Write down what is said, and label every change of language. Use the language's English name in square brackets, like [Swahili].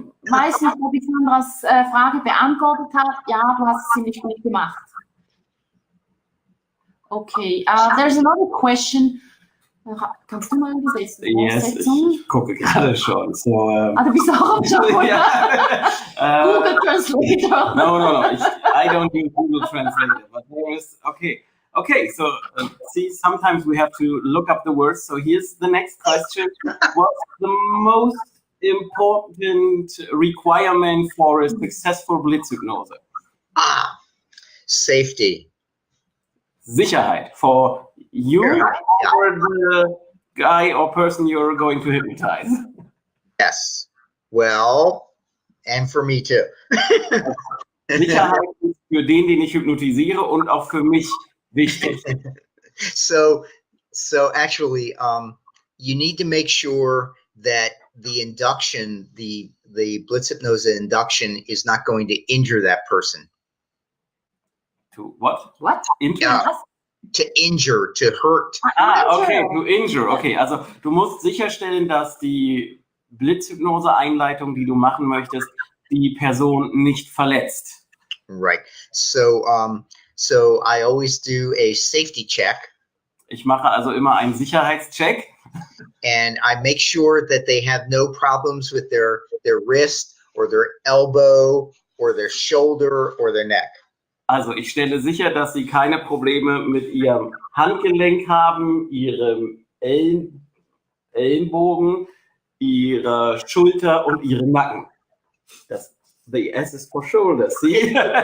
[German] Meistens, ob ich Sandras Frage beantwortet habe, ja, du hast es ziemlich gut gemacht. [English] Okay, there's another question. [German] Kannst du mal übersetzen? Yes, ich gucke gerade schon. So, du bist auch am Schauen. [English] Yeah. Google Translator. No. I don't use Google Translator, but there is, okay, so see, sometimes we have to look up the words. So here's the next question. What's the most important requirement for a successful Blitzhypnose? Safety. Sicherheit for you or the guy or person you're going to hypnotize. Yes. Well, and for me too. [German] Sicherheit ist für den ich hypnotisiere und auch für mich wichtig. [English] So actually, you need to make sure that the induction, the Blitzhypnose induction, is not going to injure that person. To what? What? To injure, to hurt. Okay, to injure. [German] Okay, also du musst sicherstellen, dass die Blitzhypnose-Einleitung, die du machen möchtest, die Person nicht verletzt. [English] Right. So I always do a safety check. [German] Ich mache also immer einen Sicherheitscheck. [English] And I make sure that they have no problems with their wrist or their elbow or their shoulder or their neck. [German] Also ich stelle sicher, dass Sie keine Probleme mit Ihrem Handgelenk haben, Ihrem Ellenbogen, Ihrer Schulter und Ihrem Nacken. [English] The S is for shoulder, see?